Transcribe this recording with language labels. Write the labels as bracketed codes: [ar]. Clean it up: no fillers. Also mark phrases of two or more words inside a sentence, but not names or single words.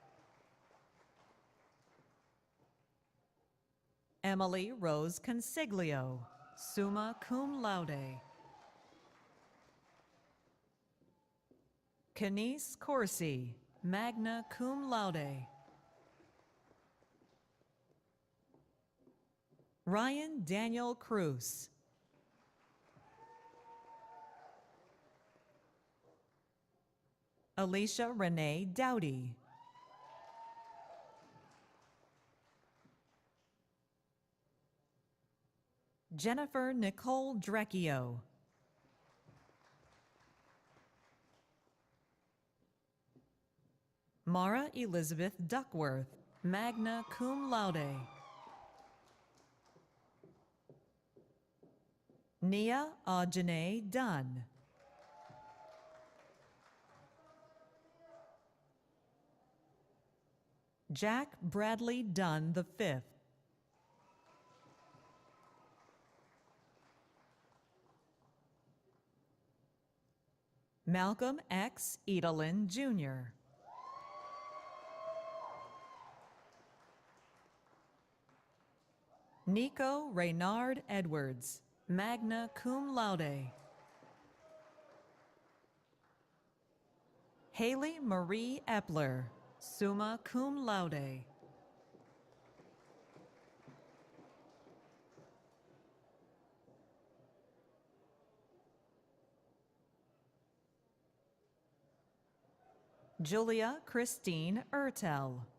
[en] Emily Rose Consiglio, [la] summa cum laude. [en] Kenise Corsi, [la] magna cum laude. [en] Ryan Daniel Cruz. Alicia Renee Dowdy. Jennifer Nicole Drecchio. Mara Elizabeth Duckworth, [la] magna cum laude. [en] Nia Aujane Dunn. Jack Bradley Dunn V. Malcolm X. Edelin Jr. Nico Reynard Edwards, [la] magna cum laude. [en] Haley Marie Epler, [la] summa cum laude. [en] Julia Christine Ertel.